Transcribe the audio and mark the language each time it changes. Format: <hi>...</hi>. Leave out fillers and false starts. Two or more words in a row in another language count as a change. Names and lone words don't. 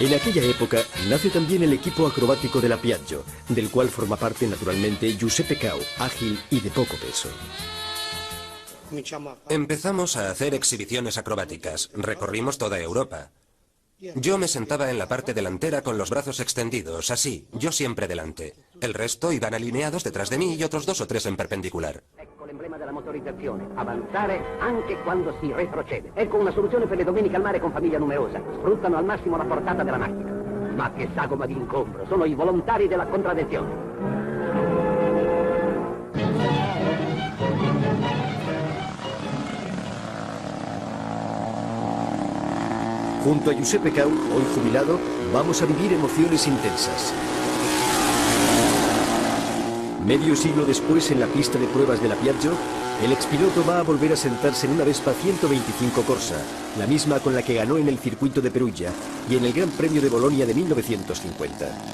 <es>En aquella época nace también el equipo acrobático de la Piaggio, del cual forma parte naturalmente Giuseppe Cao, ágil y de poco peso. Empezamos a hacer exhibiciones acrobáticas. Recorrimos toda Europa. Yo me sentaba en la parte delantera con los brazos extendidos, así, yo siempre delante. El resto iban alineados detrás de mí y otros 2 o 3 en perpendicular.</es> <it>Ecco l'emblema della motorizzazione, avanzare anche quando si retrocede. Ecco una soluzione per le domeniche al mare con famiglia numerosa. Sfruttano al massimo la portata della macchina. Ma che sagoma di incontro, sono i volontari della contraddizione.</it> <es>Junto a Giuseppe Cao, hoy jubilado, vamos a vivir emociones intensas. Medio siglo después, en la pista de pruebas de la Piaggio, el expiloto va a volver a sentarse en una Vespa 125 Corsa, la misma con la que ganó en el circuito de Perugia y en el Gran Premio de Bolonia de 1950.</es>